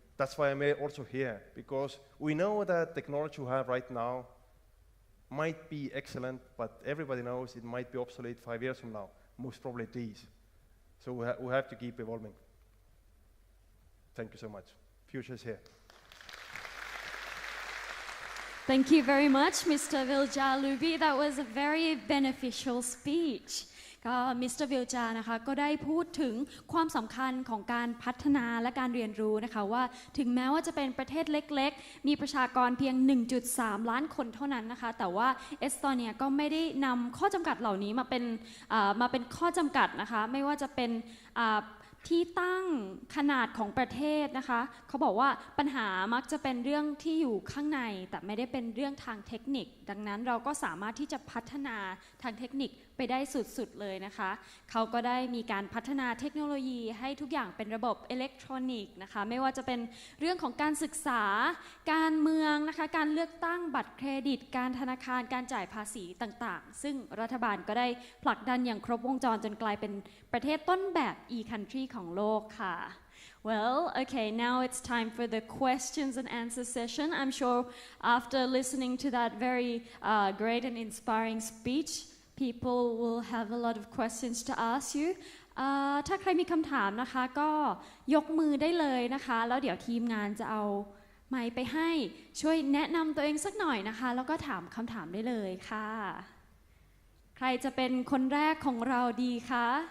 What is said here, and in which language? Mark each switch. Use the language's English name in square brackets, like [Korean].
[English] That's why I'm also here, because we know that technology we have right now might be excellent, but everybody knows it might be obsolete 5 years from now. Most probably it is. So we have to keep evolving. Thank you so much. Future is here. Thank you very much, Mr. Viljar Lubi. That was a very beneficial speech. [Thai] ก็ Mr. Viljar นะคะก็ได้พูดถึงความสำคัญของการพัฒนาและการเรียนรู้นะคะว่าถึงแม้ว่าจะเป็นประเทศเล็กๆมีประชากรเพียง 1.3 ล้านคนเท่านั้นนะคะแต่ว่าเอสโตเนียก็ไม่ได้นำข้อจำกัดเหล่านี้มาเป็นข้อจำกัดนะคะไม่ว่าจะเป็นที่ตั้งขนาดของประเทศนะคะเขาบอกว่าปัญหามักจะเป็นเรื่องที่อยู่ข้างในแต่ไม่ได้เป็นเรื่องทางเทคนิคดังนั้นเราก็สามารถที่จะพัฒนาทางเทคนิค ไปได้สุดๆเลยนะคะเขาก็ได้มีการพัฒนาเทคโนโลยีให้ทุกอย่างเป็นระบบอิเล็กทรอนิกส์นะคะไม่ว่าจะเป็นเรื่องของการศึกษาการเมืองนะคะการเลือกตั้งบัตรเครดิตการธนาคารการจ่ายภาษีต่างๆซึ่งรัฐบาลก็ได้ผลักดันอย่างครบวงจรจนกลายเป็นประเทศต้นแบบ e-country ของโลกค่ะ [English] Well, okay, now it's time for the questions and answer session. I'm sure after listening to that very great and inspiring speech, people will have a lot of questions to ask you. [Thai] ถ้าใครมีคำถามนะคะก็ยกมือได้เลยนะคะแล้วเดี๋ยวทีมงานจะเอาไมค์ไปให้ช่วยแนะนำตัวเองสักหน่อยนะคะแล้วก็ถามคำถามได้เลยค่ะใครจะเป็นคนแรกของเราดีคะ